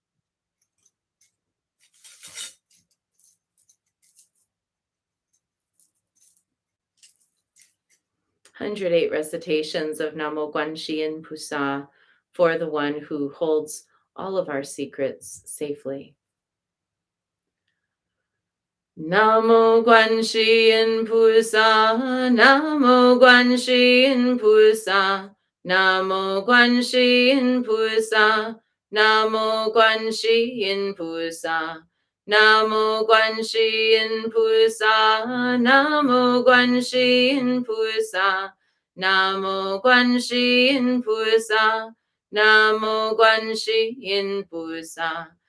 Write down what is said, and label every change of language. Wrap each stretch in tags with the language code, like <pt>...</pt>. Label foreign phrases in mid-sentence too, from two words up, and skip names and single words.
<en>108 recitations of</en> <zh>南無觀世音菩薩</zh> <en>for the one who holds all of our secrets safely.</en> <zh>南無觀世音菩薩，南無觀世音菩薩，南無觀世音菩薩，南無觀世音菩薩，南無觀世音菩薩，南無觀世音菩薩，南無觀世音菩薩，南無觀世音菩薩.</zh>